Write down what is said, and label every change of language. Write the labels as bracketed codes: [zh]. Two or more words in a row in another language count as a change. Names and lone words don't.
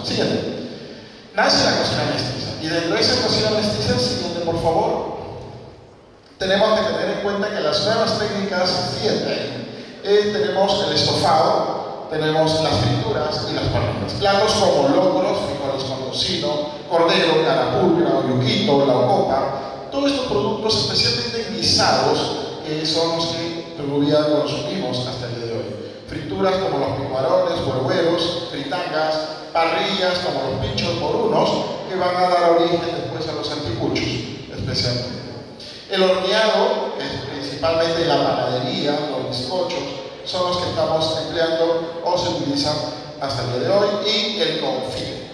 [es] Siguiente. Nace la cocina mestiza. Y dentro de esa cocina mestiza, siguiente por favor, tenemos que tener en cuenta que las nuevas técnicas, siguiente, tenemos el estofado, tenemos las frituras y las parrillas. Platos como locros, frijoles con tocino, cordero, carapulcra, oyuquito, la ocopa, todos estos productos especialmente guisados que son los que todavía consumimos hasta el día de hoy. Frituras como los picuarones, huevueros, fritangas, parrillas como los pinchos morunos que van a dar origen después a los anticuchos, especialmente. El horneado, que es principalmente la panadería, los bizcochos, son los que estamos empleando o se utilizan hasta el día de hoy, y el confite.